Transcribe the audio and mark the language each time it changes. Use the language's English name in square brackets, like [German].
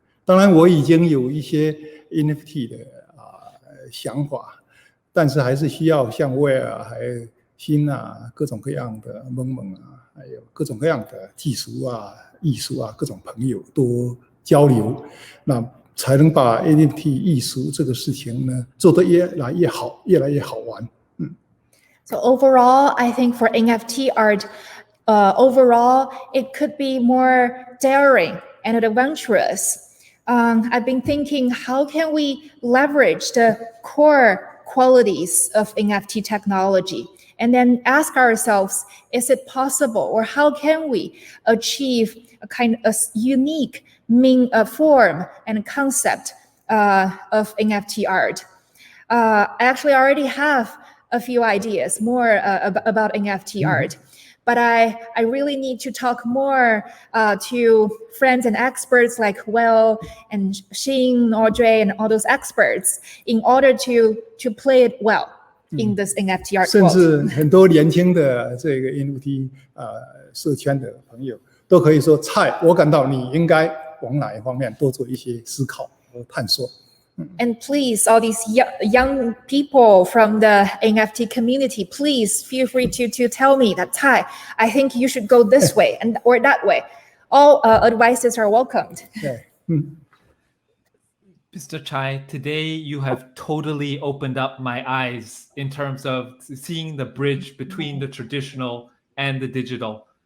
[Chinese] 当然，我已经有一些 NFT 的想法，但是还是需要像威尔还有新各种各样的萌萌还有各种各样的技术艺术各种朋友多交流，那才能把 NFT 艺术这个事情呢做得越来越好，越来越好玩。 [English] So overall, I think for NFT art, overall, it could be more daring and adventurous. I've been thinking, how can we leverage the core qualities of NFT technology? And then ask ourselves, is it possible, or how can we achieve a kind of unique form and concept of NFT art? I actually already have a few ideas more about NFT art, but I really need to talk more to friends and experts like Will and Xin, Audrey, and all those experts in order to play it well in this NFT art [Chinese] 甚至 [English] world. [Chinese] 很多年轻的这个 NFT 社圈的朋友都可以说，蔡，我感到你应该往哪一方面多做一些思考和探索。 [English] And please, all these young people from the NFT community, please feel free to tell me that, Cai, I think you should go this way or that way. All advices are welcomed. [Chinese] 对， [English] Mr. Cai, today you have totally opened up my eyes in terms of seeing the bridge between the traditional and the digital.